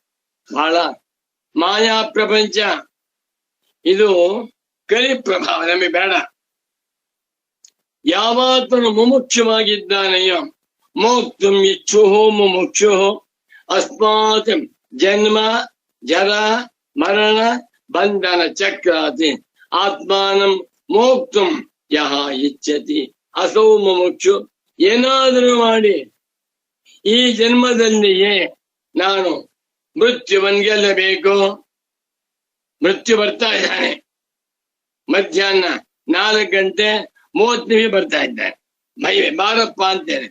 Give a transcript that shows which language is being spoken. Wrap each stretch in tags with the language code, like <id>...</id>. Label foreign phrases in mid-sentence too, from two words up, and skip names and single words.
<kn>ಬಹಳ ಮಾಯಾ ಪ್ರಪಂಚ ಇದು, ಕಲಿ ಪ್ರಭಾವ ನಮಗೆ ಬೇಡ. ಯಾವಾತನು ಮುಮುಕ್ಷವಾಗಿದ್ದಾನೆಯೋ</kn> <sa>ಮೋಕ್ತುಂ ಇಚ್ಛುಹೋ ಮುಮುಕ್ಷುಹೋ ಅಸ್ಮಾತ್ ಜನ್ಮ ಜರ ಮರಣ ಬಂಧನ ಚಕ್ರಾತಿ ಆತ್ಮಾನಂ ಮೋಕ್ತುಂ ಯಹ ಇಚ್ಛತಿ ಅಸೌ ಮುಮುಕ್ಷು.</sa> <kn>ಏನಾದರೂ ಮಾಡಿ ಈ ಜನ್ಮದಲ್ಲಿಯೇ ನಾನು ಮೃತ್ಯುವನ್ನು ಗೆಲ್ಲಬೇಕು. ಮೃತ್ಯು ಬರ್ತಾ ಇದ್ದಾನೆ, ಮಧ್ಯಾಹ್ನ 4:30 ಬರ್ತಾ ಇದ್ದಾನೆ. ಬಾರಪ್ಪ ಅಂತೇನೆ.</kn>